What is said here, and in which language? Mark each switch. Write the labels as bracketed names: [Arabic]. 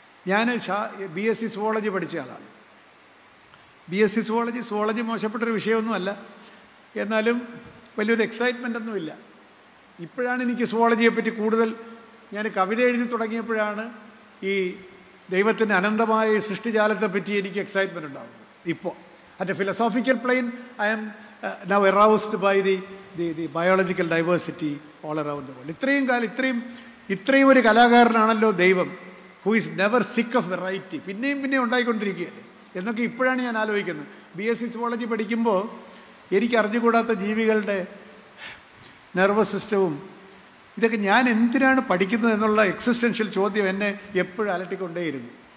[Malayalam] ഞാൻ BSc zoology പഠിച്ച ആളാണ്. BSc സുവോളജി മോശപ്പെട്ടൊരു വിഷയമൊന്നുമല്ല, എന്നാലും വലിയൊരു എക്സൈറ്റ്മെൻ്റ് ഒന്നുമില്ല. ഇപ്പോഴാണ് എനിക്ക് സുവോളജിയെപ്പറ്റി കൂടുതൽ, ഞാൻ കവിത എഴുതി തുടങ്ങിയപ്പോഴാണ് ഈ ദൈവത്തിൻ്റെ അനന്തമായ സൃഷ്ടിജാലത്തെപ്പറ്റി എനിക്ക് എക്സൈറ്റ്മെൻറ്റ് ഉണ്ടാകുന്നത്. ഇപ്പോൾ [English] At a philosophical plane I am now aroused by the biological diversity all around the world. [Malayalam] ഇത്രയും ഒരു കലാകാരനാണല്ലോ ദൈവം, [English] who is never sick of variety. [Malayalam] പിന്നെയും ഉണ്ടായിക്കൊണ്ടിരിക്കുകയല്ലേ എന്നൊക്കെ ഇപ്പോഴാണ് ഞാൻ ആലോചിക്കുന്നത്. BSc സുവോളജി പഠിക്കുമ്പോൾ എനിക്ക് അറിഞ്ഞുകൂടാത്ത ജീവികളുടെ നെർവസ് സിസ്റ്റവും ഇതൊക്കെ ഞാൻ എന്തിനാണ് പഠിക്കുന്നത് എന്നുള്ള എക്സിസ്റ്റൻഷ്യൽ ചോദ്യം എന്നെ എപ്പോഴും അലട്ടിക്കൊണ്ടേയിരുന്നു.